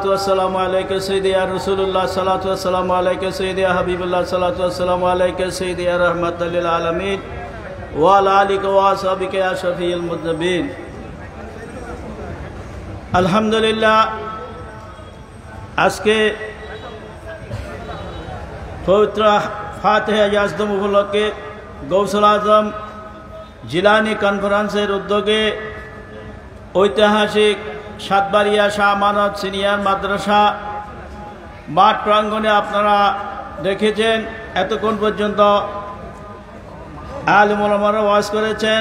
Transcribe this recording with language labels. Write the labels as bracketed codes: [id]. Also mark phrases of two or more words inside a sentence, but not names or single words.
[ar] والسلام عليك سيدي يا رسول الله صلى الله والسلام عليك سيدي يا حبيب الله صلى الله والسلام عليك سيدي يا رحمة للعالمين وعلى آلك وأصحابك يا شفيع المذنبين. [bn] আলহামদুলিল্লাহ, আজকে পবিত্র ফাতিহা ইয়াজদম উপলক্ষে গৌসুল আজম জিলানি কনফারেন্সের উদ্যোগে ঐতিহাসিক সাতবাড়িয়া শাহ আমানত সিনিয়র মাদ্রাসা মাঠ প্রাঙ্গণে আপনারা দেখেছেন এতক্ষণ পর্যন্ত আলেম ওলামারা ওয়াজ করেছেন।